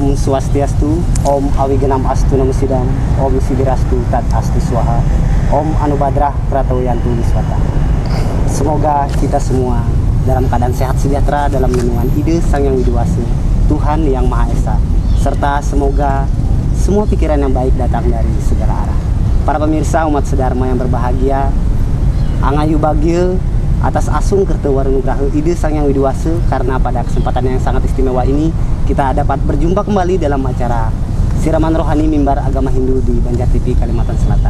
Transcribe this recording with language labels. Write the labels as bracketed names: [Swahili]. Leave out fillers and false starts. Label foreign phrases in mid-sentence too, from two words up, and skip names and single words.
[Sanskrit] Swastiastu, Om Awigenam Astu Namo Sidam, Om Sidirastu Tat Astu Swaha, Om Anubadrah Pratoyantu Wiswata. [Indonesian] Semoga kita semua dalam keadaan sehat sejahtera dalam naungan ide Sang Yang Widiwasa, Tuhan Yang Maha Esa, serta semoga semua pikiran yang baik datang dari segala arah. Para pemirsa umat sedharma yang berbahagia, [Balinese] angayu bagil [Indonesian] atas [Balinese] asung kertewar nugraha ide Sang Yang Widiwasa, [Indonesian] karena pada kesempatan yang sangat istimewa ini kita dapat berjumpa kembali dalam acara Siraman Rohani Mimbar Agama Hindu di Banjar TV, Kalimantan Selatan.